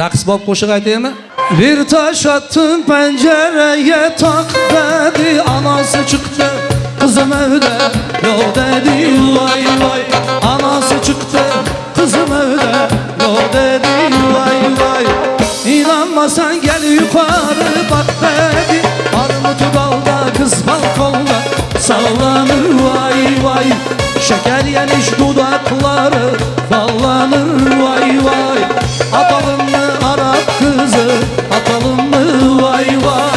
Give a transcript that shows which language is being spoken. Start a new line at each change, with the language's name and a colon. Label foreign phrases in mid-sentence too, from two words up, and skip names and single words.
Uzbek: Raqsbob qo'shiq aytaymi? Bir tosh otdim panjaraga toq dedi, anasi chiqdi, qizim evde yo'q dedi, voy voy. Anasi chiqdi, qizim evde yo'q dedi, voy voy.
Turkish: İnanmasan gel yukarı bak dedi, armut dalda kız balkonda sallanır, vay vay. Şeker yemiş dudakları ballanır, vay vay. Atalım mı Arap kızı, atalım mı, vay vay.